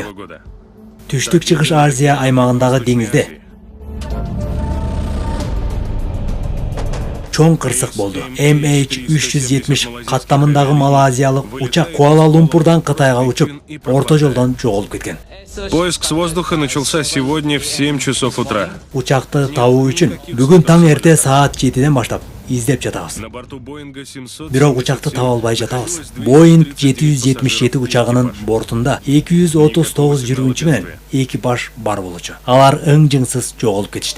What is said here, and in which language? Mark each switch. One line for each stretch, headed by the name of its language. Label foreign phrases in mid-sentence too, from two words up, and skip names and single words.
Kyrgyz: Түштүк чыгыш Азия аймагындагы деңизде чоң кырсык болду. MH370 каттамындагы малайзиялык учак Куала-Лумпурдан Кытайга учуп, орто жолдон жоголуп кеткен.
Russian: Поиск с воздуха начался сегодня в 7 часов утра.
Kyrgyz: Учакты табуу үчүн бүгүн таң эрте саат 7ден баштап издеп жатабыз. Бирок учакты таба албай жатабыз. Boeing 777 учагынын бортунда 239 жүргүнчү менен экипаж бар болчу. Алар ың-жыңсыз жоголуп кетишти.